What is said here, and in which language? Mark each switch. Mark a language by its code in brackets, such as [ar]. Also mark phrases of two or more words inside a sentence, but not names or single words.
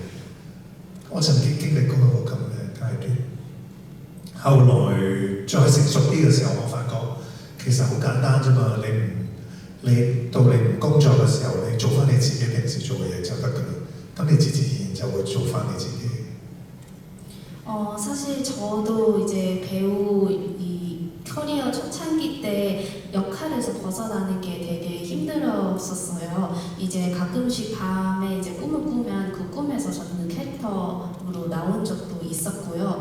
[yue] 我曾經經歷過一個咁嘅階段。後來再成熟啲嘅時候，我發覺其實好簡單啫嘛。你到你唔工作嘅時候，你做翻你自己平時做嘅嘢就得㗎啦。咁你自然就會做翻你自己。 [ko] 사실 저도 이제 배우 이 커리어 초창기 때 역할에서 벗어나는 게 되게 힘들었었어요. 이제 가끔씩 밤에 이제 꿈을 꾸면 그 꿈에서 저는 캐릭터로 나온 적도 있었고요.